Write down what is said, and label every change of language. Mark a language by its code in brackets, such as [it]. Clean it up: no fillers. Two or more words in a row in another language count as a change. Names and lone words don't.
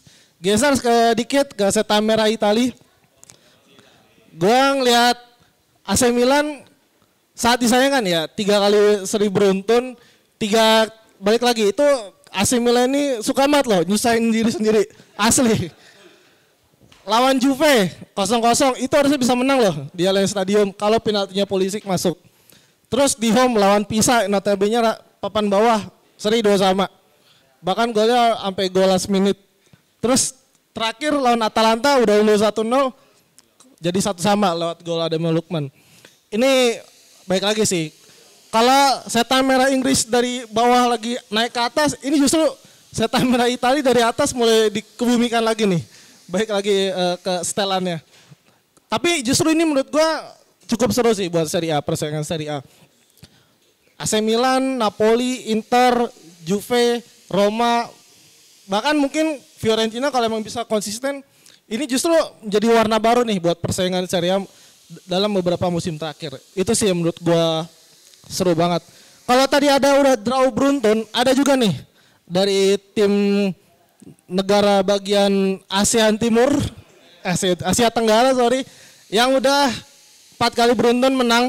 [id] Geser sedikit ke setan merah Italia. Gue ngeliat AC Milan saat disayangkan ya 3 kali seri beruntun, 3 balik lagi itu AC Milan ini suka banget loh nyusahin diri sendiri asli. Lawan Juve 0-0 itu harusnya bisa menang loh di Allianz Stadium kalau penaltinya Pulisic masuk. Terus di home lawan Pisa notabene papan bawah seri 2-2. Bahkan golnya sampai gol [en] last minute. [id] Terus terakhir lawan Atalanta udah unggul 1-0 jadi 1-1 lewat gol Ademir Lukman. Ini baik lagi sih. Kalau setan merah Inggris dari bawah lagi naik ke atas, ini justru setan merah Italia dari atas mulai dikebumikan lagi nih. Baik lagi ke setelannya. Tapi justru ini menurut gua cukup seru sih buat Serie A, persaingan Serie A. AC Milan, Napoli, Inter, Juve, Roma, bahkan mungkin Fiorentina kalau emang bisa konsisten, ini justru menjadi warna baru nih buat persaingan Serie A dalam beberapa musim terakhir. Itu sih yang menurut gua seru banget. Kalau tadi ada udah draw beruntun, ada juga nih dari tim negara bagian ASEAN Timur, Asia Tenggara yang udah 4 kali beruntun menang.